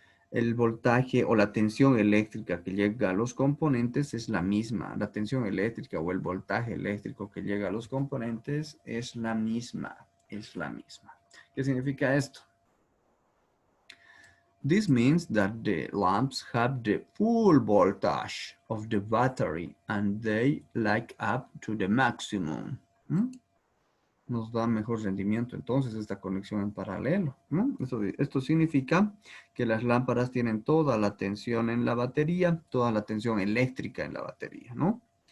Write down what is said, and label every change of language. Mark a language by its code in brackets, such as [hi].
[es] El voltaje o la tensión eléctrica que llega a los componentes es la misma. La tensión eléctrica o el voltaje eléctrico que llega a los componentes es la misma. ¿Qué significa esto? [en] This means that the lamps have the full voltage of the battery and they light up to the maximum. [es] Nos da mejor rendimiento entonces esta conexión en paralelo, ¿no? Esto significa que las lámparas tienen toda la tensión en la batería, toda la tensión eléctrica en la batería, ¿no?